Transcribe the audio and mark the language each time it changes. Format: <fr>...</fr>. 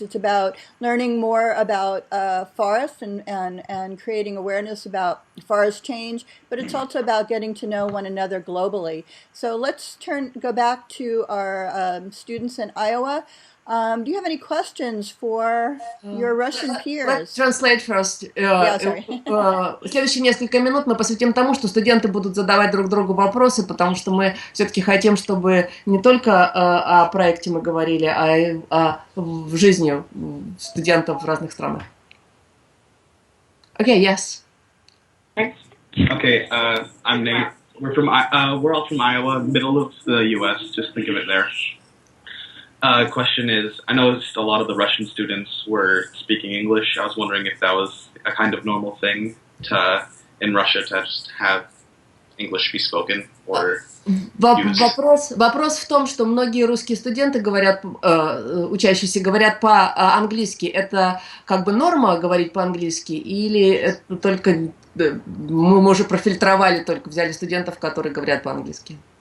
<en>It's about learning more about forests and creating awareness about forest change, but it's also about getting to know one another globally. So let's go back to our students in Iowa. Do you have any questions for your Russian Let's peers? translate first. Yeah, sorry.</en> <ru>Следующие несколько минут мы посвятим тому, что студенты будут задавать друг другу вопросы, потому что мы все-таки хотим, чтобы не только о проекте мы говорили, а и в жизни студентов в разных странах.</ru> <en>Okay, yes. Okay, I'm Nate. We're all from Iowa, middle of the U.S. Just think of it there. Question is, I noticed a lot of the Russian students were speaking English. I was wondering if that was a kind of normal thing in Russia to just have English be spoken or</en> <ru>Вопрос в том, что многие русские студенты говорят, учащиеся говорят по-английски. Это как бы норма говорить по-английски, или это только мы уже профильтровали, только взяли студентов, которые говорят по-английски?</ru>